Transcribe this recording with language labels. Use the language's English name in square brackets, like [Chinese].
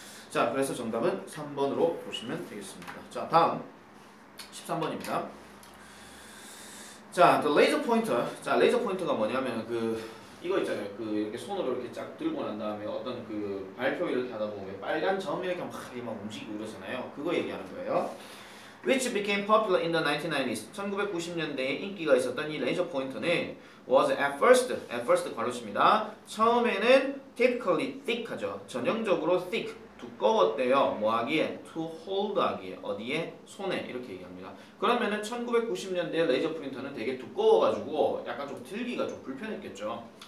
[Korean] 자 그래서 정답은 3번으로 보시면 되겠습니다. 자 다음 13번입니다. 자, the laser pointer. 자, 레이저 포인터가 뭐냐면 이거 있잖아요. 이렇게 손으로 이렇게 쫙 들고 난 다음에 어떤 발표 이렇게 하다 보면 빨간 점 이렇게 막 움직이고 이러잖아요. 그거 얘기하는 거예요. [English] Which became popular in the 1990s. [Korean] 1990년대에 인기가 있었던 이 레이저 포인터는 was at first 괄호칩니다. 처음에는 typically thick 하죠. 전형적으로 thick, 두꺼웠대요. 뭐 하기에? to hold 하기에. 어디에? 손에. 이렇게 얘기합니다. 그러면은 1990년대 레이저 프린터는 되게 두꺼워가지고 약간 좀 들기가 좀 불편했겠죠.